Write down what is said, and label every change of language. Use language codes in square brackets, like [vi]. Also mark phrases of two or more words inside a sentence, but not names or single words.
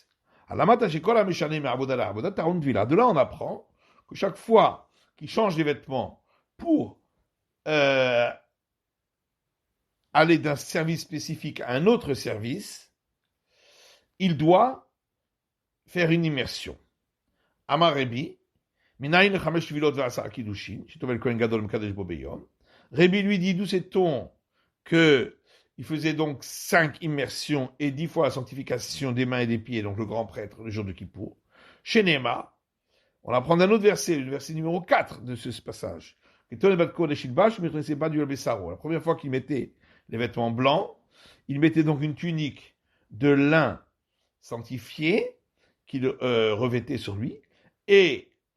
[fr] De là, on apprend que chaque fois qu'il change les vêtements pour aller d'un service spécifique à un autre service, il doit faire une immersion. [he] אמר רבי, מניין לחמש טבילות ועשרה קידושין, שטובל כהן גדול מקדש בו ביום. [fr] Rebi lui dit, d'où sait-on que il faisait donc 5 immersions et 10 fois la sanctification des mains et des pieds, donc le grand prêtre, le jour de Kippour. Chez Néma, on apprend d'un autre verset, le verset numéro 4 de ce passage. La première fois qu'il mettait les vêtements blancs, il mettait donc une tunique de lin sanctifié qu'il revêtait sur lui et